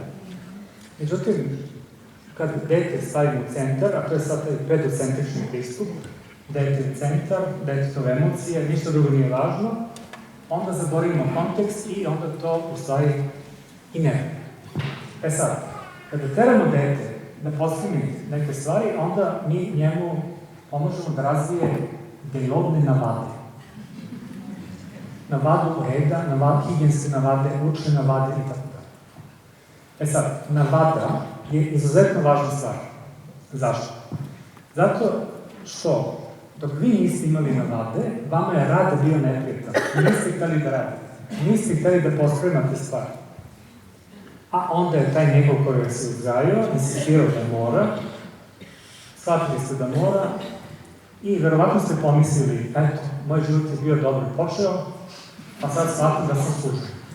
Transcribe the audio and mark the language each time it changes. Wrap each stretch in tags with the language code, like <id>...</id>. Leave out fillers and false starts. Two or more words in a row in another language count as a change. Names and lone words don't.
<sr>Međutim, kad dete stavimo u centar, a to je sad taj pedocentrični pristup, dete je centar, detetove emocije, ništa drugo nije važno, onda zaboravimo kontekst i onda to u stvari i ne. E sad, kada teramo dete da postigne neke stvari, onda mi njemu pomožemo da razvije</sr> <sl>delovne navade.</sl> <sr>Navadu reda,</sr> <sl>higijenske navade, učne navade</sl> <sr>i tako da. E sad, navada je izuzetno važna stvar. Zašto? Zato što dok vi niste imali navade, vama je rad bio neprijatan. Niste hteli da radite. Niste hteli da pospremate stvari. A onda je taj neko koji je se uzgajao, insistirao da mora, shvatili ste da mora, I verovatno ste pomislili, eto, moj život je bio dobro počeo, a sad shvatim da sam sužen.</sr>